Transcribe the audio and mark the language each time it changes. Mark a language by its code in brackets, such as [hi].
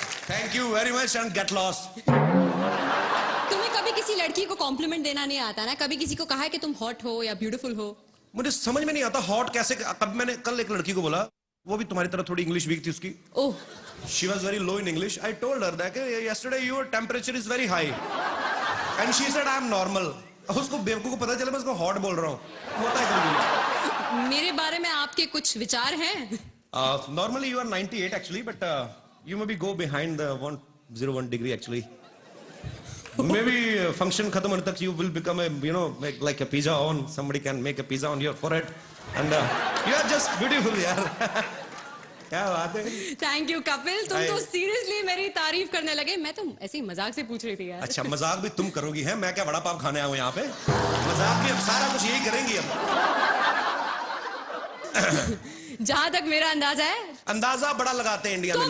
[en] Thank you very much and get lost. [hi] तुम्हें कभी किसी लड़की को कॉम्प्लीमेंट देना नहीं आता ना? कभी किसी को कहा है कि तुम हॉट हो या ब्यूटीफुल हो? मुझे समझ में नहीं आता हॉट कैसे। कब मैंने कल एक लड़की को बोला, वो भी तुम्हारी तरह थोड़ी इंग्लिश वीक थी उसकी। ओह, [en] she was very low in English. I told her that yesterday your temperature is very high and she said I am normal. [hi] उसको बेवकूफ को पता चला मैं उसको हॉट बोल रहा हूँ। होता है कभी। मेरे बारे में आपके कुछ विचार हैं? [en] Normally you are 98 actually, but you maybe go behind the 101 degree actually. Maybe function [hi] खत्म होने तक [en] you will become a, you know, like a pizza on. Somebody can make a pizza on your forehead and you are just beautiful [hi] यार। क्या बात है। Thank you Kapil, तुम तो seriously मेरी तारीफ करने लगे। मैं तो ऐसे ही मजाक से पूछ रही थी यार। अच्छा, मजाक भी तुम करोगी? है मैं क्या बड़ा पाव खाने आया हूँ यहाँ पे? मजाक भी अब सारा कुछ यही करेंगी अब। जहां तक मेरा अंदाजा है, अंदाजा बड़ा लगाते हैं इंडिया में लोग।